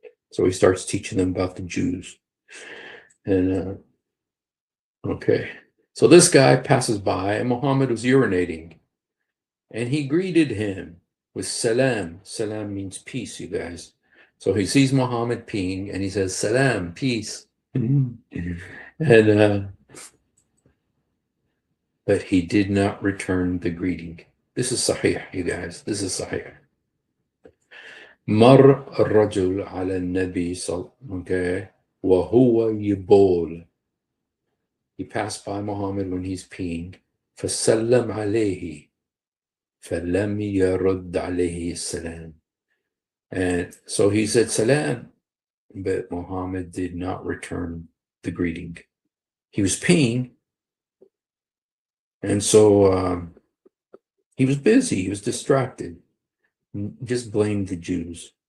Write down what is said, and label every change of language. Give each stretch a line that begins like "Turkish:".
English: So he starts teaching them about the Jews. And okay, so this guy passes by, and Muhammad was urinating, and he greeted him with salam. Salam means peace, you guys. So he sees Muhammad peeing, and he says, salam, peace. And but he did not return the greeting. This is sahih, you guys. This is sahih.
Arabic: مر الرجل على النبي
English: okay,
Arabic: وهو يبول.
English: He passed by Muhammad when he's peeing.
Arabic: فسلم عليه فلم يرد عليه السلام.
English: And so he said salam, but Muhammad did not return the greeting. He was peeing, and so He was busy. He was distracted. Just blamed the Jews.